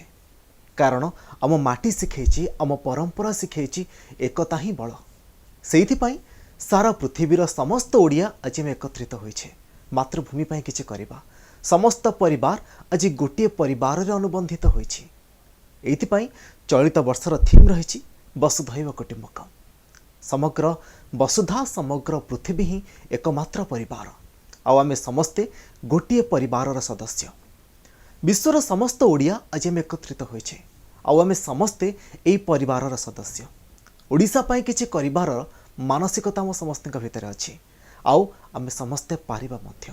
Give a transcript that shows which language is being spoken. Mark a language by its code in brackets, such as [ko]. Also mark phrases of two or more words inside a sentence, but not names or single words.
[or] କାରଣ ଆମ ମାଟି ଶିଖାଇଛି, ଆମ ପରମ୍ପରା ଶିଖାଇଛି ଏକତା ହିଁ ବଳ। ସେଇଥି ପାଇଁ ସାରା ପୃଥିବୀର ସମସ୍ତ ଓଡ଼ିଆ ଆଜି ଆମେ ଏକତ୍ରିତ ହୋଇଛେ ମାତୃଭୂମି ପାଇଁ କିଛି କରିବା। ସମସ୍ତ ପରିବାର ଆଜି ଗୋଟେ ପରିବାର ରେ ଅନୁବନ୍ଧିତ ହୋଇଛି। ଏଇଥିପାଇଁ ଚଳିତ ବର୍ଷର ଥିମ୍ ରହିଛି [sa] वसुधैव कुटुम्बकम। [or] ସମଗ୍ର ବସୁଧା ସମଗ୍ର ପୃଥିବୀ ହିଁ ଏକମାତ୍ର ପରିବାର। ଆମେ ସମସ୍ତେ ଗୋଟେ ପରିବାର ସଦସ୍ୟ। ବିଶ୍ୱର ସମସ୍ତ ଓଡ଼ିଆ ଆଜି ଆମେ ଏକତ୍ରିତ ହୋଇଛେ। ଆମେ ସମସ୍ତେ ଏଇ ପରିବାର ସଦସ୍ୟ। ଓଡ଼ିଶା ପାଇଁ କିଛି କରିବାର ମାନସିକତା ହମ ସମସ୍ତ ଭିତର ଅଛି। ଆମେ ସମସ୍ତେ ପାରିବା ମଧ୍ୟ।